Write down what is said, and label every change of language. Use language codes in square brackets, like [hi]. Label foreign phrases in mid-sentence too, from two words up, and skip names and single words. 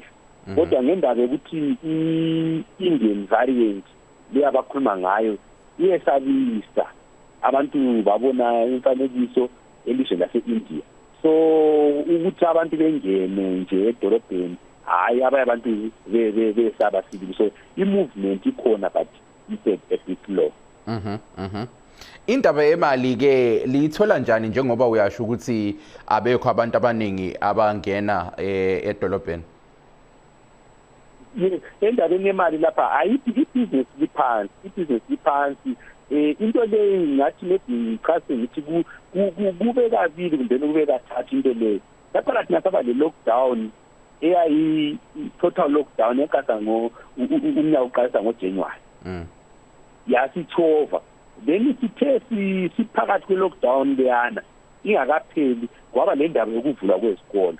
[nd] Kodwa ngendaba yokuthi i- [en] Indian variant [nd] leyabakhuluma ngayo iyesabisa. Abantu babona imfanekiso elizweni lase-India. So ukuthi abantu bengene nje edolobheni, hayi abanye abantu besaba sibili. So i-movement ikhona, [en] but it's a bit slow. [nd] Indaba yemali ke liyithola njani njengoba uyasho ukuthi abekho abantu abaningi abangena edolobheni? Endabeni yemali lapha ayithi i-business liphansi. Into leyo ngathi [en] maybe chase [nd] ngithi kube kabili kumbe kube kathathu into leyo. Lapha thina saba le-lockdown [en] total lockdown [nd] ekasa umnyaka uqalisa ngoJanuary. Yasithova. Then sithe siphakathi kwe-lockdown leyana ingakapheli kwaba le ndaba yokuvulwa kwezikolo.